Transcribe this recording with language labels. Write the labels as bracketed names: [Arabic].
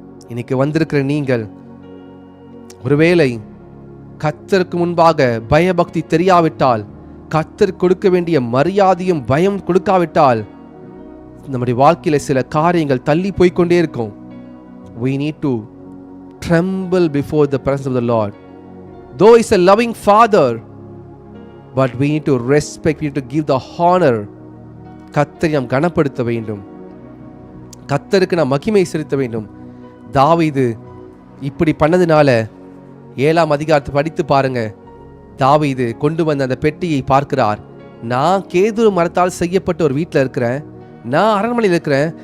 [Tamil] இன்னைக்கு வந்திருக்கிற நீங்கள் ஒருவேளை கர்த்தருக்கு முன்பாக பயபக்தி தெரியாவிட்டால், கர்த்தர் கொடுக்க வேண்டிய மரியாதையும் பயம் கொடுக்காவிட்டால், நம்முடைய வாழ்க்கையில சில காரியங்கள் தள்ளி போய்கொண்டே இருக்கும். [English] We need to tremble before the presence of the Lord. Though He's a loving Father, but we need to respect, we need to give the honor. [Tamil] கர்த்தரை நாம் கனப்படுத்த வேண்டும், கர்த்தருக்கு நாம் மகிமை செலுத்த வேண்டும். தாவீது இப்படி பண்ணதுனால 7ஆம் அதிகாரத்தை படித்து பாருங்க. தாவீது கொண்டு வந்த அந்த பெட்டியை பார்க்கிறார். நான் கேதுரு மரத்தால் செய்யப்பட்ட ஒரு வீட்டில் இருக்கிறேன், நான் அரண்மனையில் இருக்கிறேன்.